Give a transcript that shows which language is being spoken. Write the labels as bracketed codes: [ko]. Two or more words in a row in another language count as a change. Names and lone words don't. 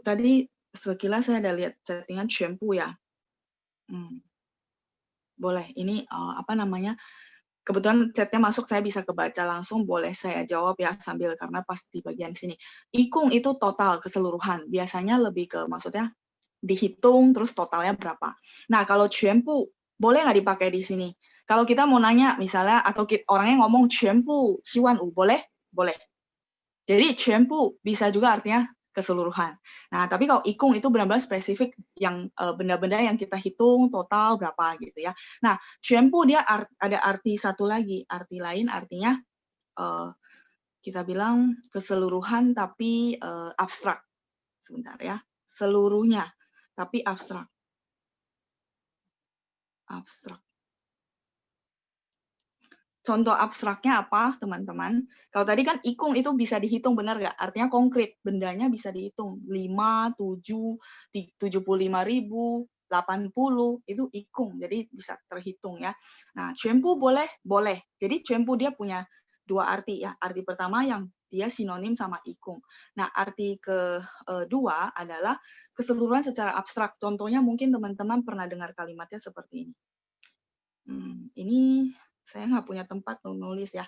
[id] Tadi sekilas saya ada lihat chattingan 全部 ya. Boleh. Ini apa namanya? Kebetulan chatnya masuk, saya bisa kebaca langsung, boleh saya jawab ya sambil karena pas di bagian sini. Ikung itu total keseluruhan. Biasanya lebih ke maksudnya dihitung terus totalnya berapa. Nah kalau 全部 boleh nggak dipakai di sini? Kalau kita mau nanya misalnya atau orangnya ngomong 全部7万5 boleh? Boleh. Jadi 全部 bisa juga artinya keseluruhan. Nah, tapi kalau ikung itu benar-benar spesifik yang benda-benda yang kita hitung total berapa gitu ya. Nah, 全部 dia ada arti satu lagi, arti lain artinya kita bilang keseluruhan tapi abstrak. Sebentar ya. Seluruhnya tapi abstrak. Abstrak. Contoh abstraknya apa, teman-teman? Kalau tadi kan ikung itu bisa dihitung, benar nggak? Artinya konkret, bendanya bisa dihitung. 5, 7, 75.000, 80, itu ikung, jadi bisa terhitung ya. Nah, 全部 boleh? Boleh. Jadi 全部 dia punya dua arti ya. Arti pertama yang dia sinonim sama ikung. Nah, arti kedua adalah keseluruhan secara abstrak. Contohnya mungkin teman-teman pernah dengar kalimatnya seperti ini. Ini saya nggak punya tempat untuk nulis ya.